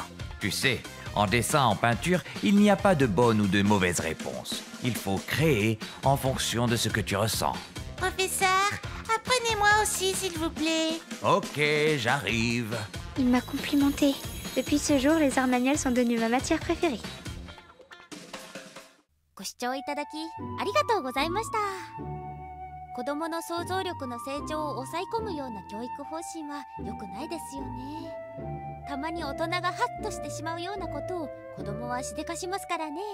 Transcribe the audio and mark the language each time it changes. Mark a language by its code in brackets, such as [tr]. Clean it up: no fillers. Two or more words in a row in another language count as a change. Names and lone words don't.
[fr] Tu sais, en dessin, en peinture, il n'y a pas de bonne ou de mauvaise réponse. Il faut créer en fonction de ce que tu ressens. Professeur, apprenez-moi aussi, s'il vous plaît. Ok, j'arrive. Il m'a complimenté. Depuis ce jour, les arts manuels sont devenus ma matière préférée. [ja] ご視聴いただきありがとうございました。子どもの想像力の成長を抑え込むような教育方針は良くないですよね。たまに大人がハッとしてしまうようなことを子どもはしでかしますからね。